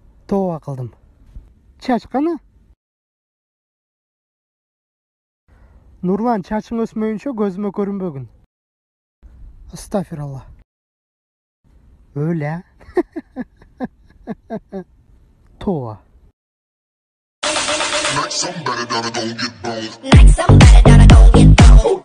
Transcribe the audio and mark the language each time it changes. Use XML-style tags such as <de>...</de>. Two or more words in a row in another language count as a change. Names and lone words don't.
<ky>Тоо кылдым. Чач кана? Нурлан, чачың өсмөйүнчө көзүмө көрүнбөгүн. Астафиралла. Өлө. Тоо.</ky> <en>Like somebody gonna go get boned. Like somebody gonna go get boned.</en>